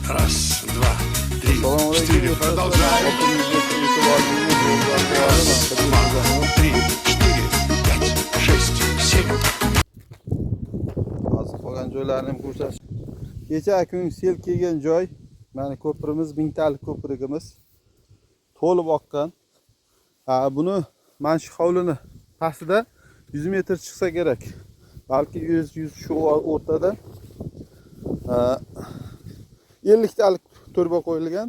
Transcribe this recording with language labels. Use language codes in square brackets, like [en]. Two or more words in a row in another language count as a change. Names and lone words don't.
[ru] Раз, два, три, четыре. Продолжаем. Раз, два, три, четыре, пять, шесть, семь. [uz] Hozir qolgan joylarni ham ko'rsatish. Kecha kun sel kelgan joy, mana ko'primiz, Mingtalik ko'prigimiz to'lib oqqan. Buni mana shu hovlini pastida 100 metr chiqsa kerak. Balki 100 shu o'rtada 50 talik turba qo'yilgan.